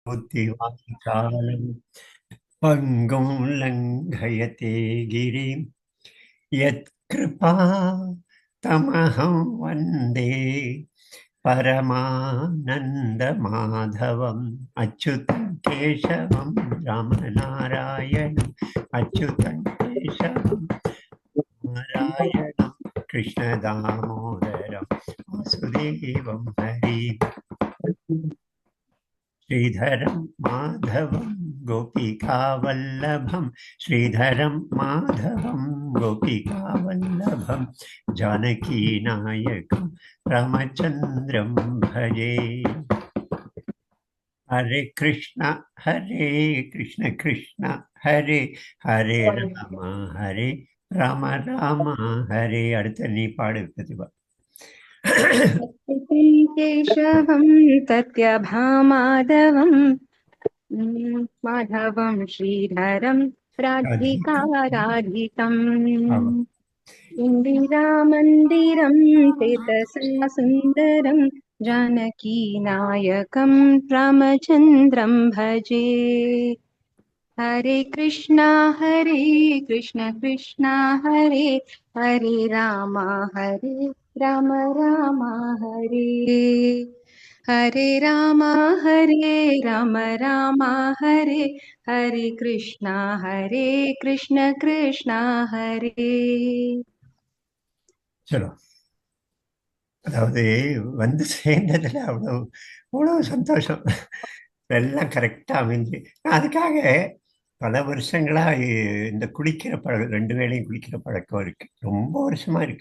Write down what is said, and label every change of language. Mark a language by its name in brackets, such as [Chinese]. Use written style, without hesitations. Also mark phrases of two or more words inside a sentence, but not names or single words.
[Sanskrit] बुद्धिवाचालं पङ्गुं लङ्घयते गिरिं यत्कृपा तमहं वन्दे परमानन्दमाधवम् अच्युतं केशवं रामनारायणम् अच्युतं केशवं नारायणं कृष्णदामोदरं वासुदेवं हरि श्रीधरं माधवं गोपिकावल्लभं श्रीधरं माधवं गोपिकावल्लभं जानकीनायकं रामचन्द्रं भजे। हरे कृष्ण कृष्ण हरे हरे राम राम हरे [Tamil] அடுத்த நீ பாடு பிரதிபா. [Sanskrit] केशवं तत्यभामाधवं माधवं श्रीधरं राधिकाराधितम् इन्दिरामन्दिरं चेतसा सुन्दरं जानकीनायकं रामचन्द्रं भजे। हरे कृष्णा कृष्ण हरे हरे राम राम हरे हरे राम राम हरे हरे कृष्णा कृष्ण हरे. [Tamil] சலோ அதாவது வந்து சேர்ந்ததுல அவ்வளவு சந்தோஷம். எல்லாம் கரெக்டா அமைஞ்சு அதுக்காக பல வருஷங்களா இந்த குளிக்கிற பழக்கம் 2 வேளையும் குளிக்கிற பழக்கம் இருக்கு, ரொம்ப வருஷமா இருக்கு.